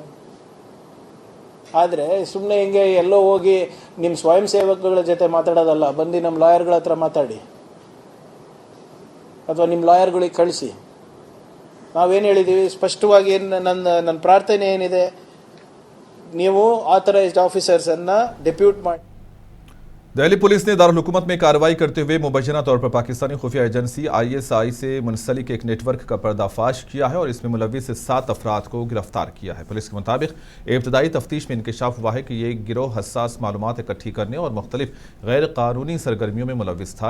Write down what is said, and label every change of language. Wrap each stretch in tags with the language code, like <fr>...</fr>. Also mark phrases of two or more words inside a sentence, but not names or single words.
<kn>ಆದರೆ ಸುಮ್ಮನೆ ಹಿಂಗೆ ಎಲ್ಲೋ ಹೋಗಿ ನಿಮ್ಮ ಸ್ವಯಂ ಸೇವಕಗಳ ಜೊತೆ ಮಾತಾಡೋದಲ್ಲ, ಬಂದು ನಮ್ಮ ಲಾಯರ್ಗಳ ಹತ್ರ ಮಾತಾಡಿ ಅಥವಾ ನಿಮ್ಮ ಲಾಯರ್ಗಳಿಗೆ ಕಳಿಸಿ. ನಾವೇನು ಹೇಳಿದ್ದೀವಿ ಸ್ಪಷ್ಟವಾಗಿ, ನನ್ನ ಪ್ರಾರ್ಥನೆ ಏನಿದೆ, ನೀವು</kn> <en>authorised officers</en> <kn>ಅನ್ನ ಡೆಪ್ಯೂಟ್ ಮಾಡಿ।</kn> <ur>دہلی پولیس نے دار الحکومت میں کارروائی کرتے ہوئے مبینہ طور پر پاکستانی خفیہ ایجنسی ISI سے منسلک ایک نیٹ ورک کا پردہ فاش کیا ہے اور اس میں ملوث 7 افراد کو گرفتار کیا ہے. پولیس کے مطابق ابتدائی تفتیش میں انکشاف ہوا ہے کہ یہ گروہ حساس معلومات اکٹھی کرنے اور مختلف غیر قانونی سرگرمیوں میں ملوث تھا.</ur>